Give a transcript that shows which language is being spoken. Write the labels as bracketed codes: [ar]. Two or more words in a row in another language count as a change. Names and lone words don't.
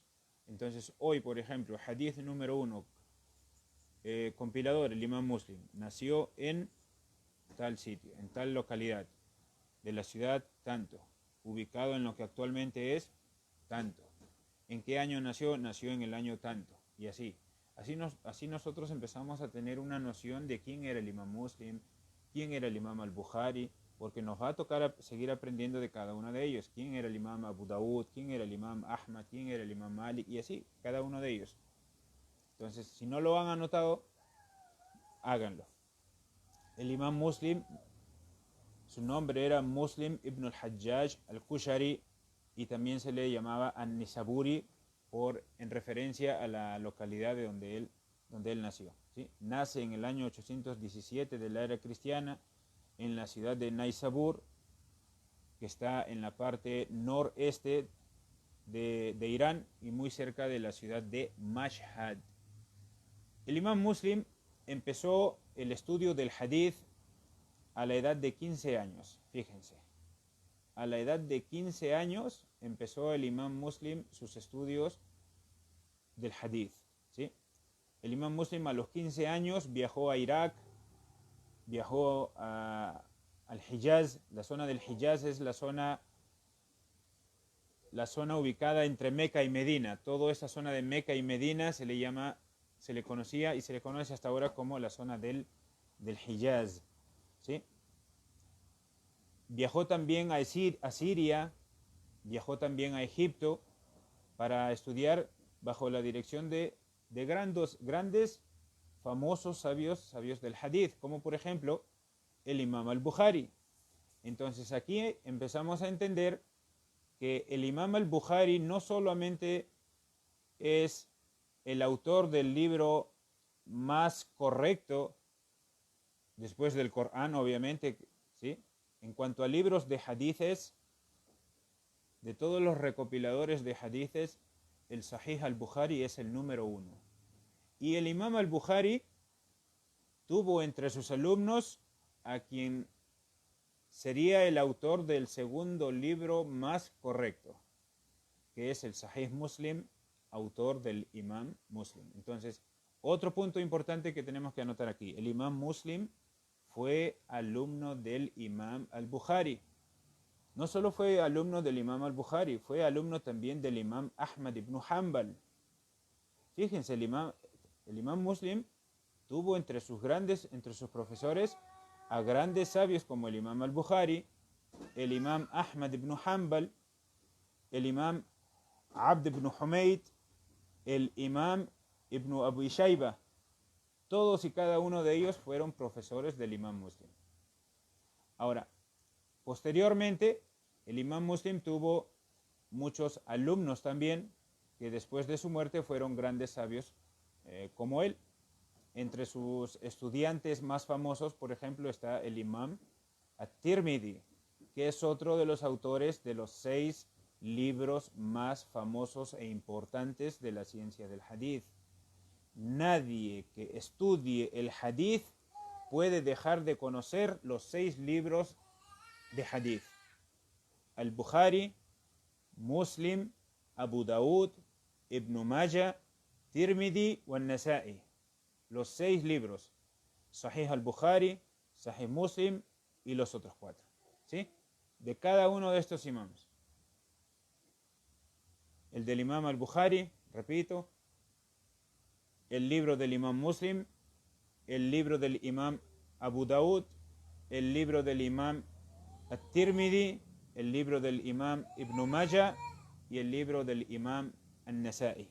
[es] Entonces, hoy, por ejemplo, hadith número 1, compilador, el imam Muslim, nació en tal sitio, en tal localidad, de la ciudad tanto, ubicado en lo que actualmente es tanto. ¿En qué año nació? Nació en el año tanto, y así. Así nosotros empezamos a tener una noción de quién era el imam Muslim, quién era el imam al-Bukhari, porque nos va a tocar seguir aprendiendo de cada uno de ellos. ¿Quién era el imam Abu Dawud? ¿Quién era el imam Ahmad? ¿Quién era el imam Malik? Y así, cada uno de ellos. Entonces, si no lo han anotado, háganlo. El imam Muslim, su nombre era Muslim ibn al-Hajjaj al-Qushari y también se le llamaba An-Nisaburi en referencia a la localidad de donde él nació, ¿sí? Nace en el año 817 de la era cristiana en la ciudad de Naisabur, que está en la parte noreste de Irán y muy cerca de la ciudad de Mashhad. El imam Muslim empezó el estudio del hadith a la edad de 15 años, fíjense. A la edad de 15 años empezó el imam Muslim sus estudios del hadith, ¿sí? El imam Muslim a los 15 años viajó a Irak, viajó al Hijaz. La zona del Hijaz es la zona ubicada entre Meca y Medina. Toda esa zona de Meca y Medina se le conocía y se le conoce hasta ahora como la zona del Hijaz, ¿sí? Viajó también a Siria, viajó también a Egipto para estudiar bajo la dirección de grandes, famosos sabios del hadith, como por ejemplo el imam al-Bukhari. Entonces aquí empezamos a entender que el imam al-Bukhari no solamente es el autor del libro más correcto después del Corán, obviamente, ¿sí? En cuanto a libros de hadithes, de todos los recopiladores de hadithes, el Sahih al-Bukhari es el número 1. Y el imam al-Bukhari tuvo entre sus alumnos a quien sería el autor del segundo libro más correcto, que es el Sahih Muslim, autor del Imam Muslim. Entonces, otro punto importante que tenemos que anotar aquí, el Imam Muslim fue alumno del Imam al-Bukhari. No solo fue alumno del Imam al-Bukhari, fue alumno también del Imam Ahmad ibn Hanbal. Fíjense, el Imam Muslim tuvo entre sus profesores a grandes sabios como el Imam al-Bukhari, el Imam Ahmad ibn Hanbal, el Imam Abd ibn Humayd, el Imam ibn Abu Shayba. Todos y cada uno de ellos fueron profesores del Imam Muslim. Ahora, posteriormente, el Imam Muslim tuvo muchos alumnos también, que después de su muerte fueron grandes sabios como él. Entre sus estudiantes más famosos, por ejemplo, está el Imam At-Tirmidhi, que es otro de los autores de los 6 libros más famosos e importantes de la ciencia del hadith. Nadie que estudie el hadith puede dejar de conocer los 6 libros de hadith: Al-Bukhari, Muslim, Abu Daud, Ibn Majah, Tirmidhi y Nasa'i. Los 6 libros: Sahih al-Bukhari, Sahih Muslim y los otros 4. ¿Sí? De cada uno de estos imams. El del Imam al-Bukhari, repito, el libro del Imam Muslim, el libro del Imam Abu Daud, el libro del Imam At-Tirmidhi, el libro del Imam Ibn Majah y el libro del Imam An-Nasa'i.